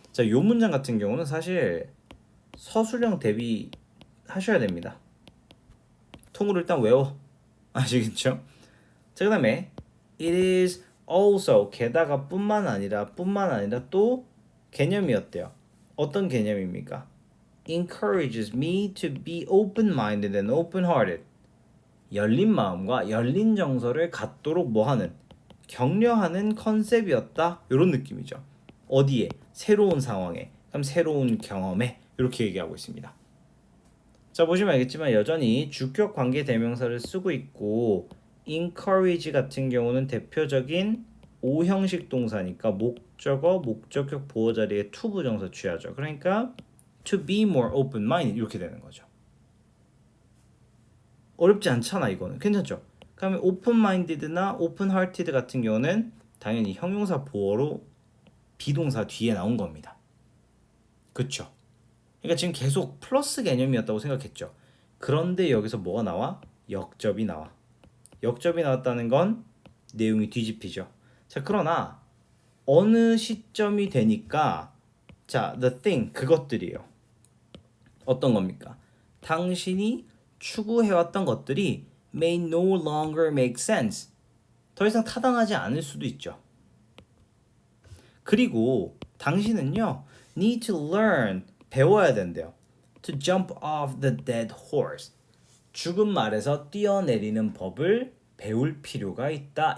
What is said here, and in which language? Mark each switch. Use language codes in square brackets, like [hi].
[ko] 자, 요 문장 같은 경우는 사실 서술형 대비하셔야 됩니다. 통으로 일단 외워. 아시겠죠? 자, 그 다음에 [en] it is also [ko] 게다가 뿐만 아니라 또 개념이었대요. 어떤 개념입니까? [en] encourages me to be open-minded and open-hearted. [ko] 열린 마음과 열린 정서를 갖도록 뭐하는 격려하는 컨셉이었다. 이런 느낌이죠. 어디에? 새로운 상황에, 그럼 새로운 경험에 이렇게 얘기하고 있습니다. 자, 보시면 알겠지만 여전히 주격 관계 대명사를 쓰고 있고 encourage 같은 경우는 대표적인 오형식 동사니까 목적어, 목적격 보호 자리에 to 부정사 취하죠. 그러니까 [en] to be more open-minded [ko] 이렇게 되는 거죠. 어렵지 않잖아 이거는. 괜찮죠? 그러면 open-minded나 open-hearted 같은 경우는 당연히 형용사 보어로 비동사 뒤에 나온 겁니다. 그쵸? 그러니까 지금 계속 플러스 개념이었다고 생각했죠. 그런데 여기서 뭐가 나와? 역접이 나와. 역접이 나왔다는 건 내용이 뒤집히죠. 자, 그러나 어느 시점이 되니까 자, [en] the thing [ko] 그것들이에요. 어떤 겁니까? 당신이 추구해왔던 것들이 [en] may no longer make sense. [ko] 더 이상 타당하지 않을 수도 있죠. 그리고 당신은요 [en] need to learn [ko] 배워야 된대요. [en] To jump off the dead horse. [ko] 죽은 말에서 뛰어내리는 법을 배울 필요가 있다.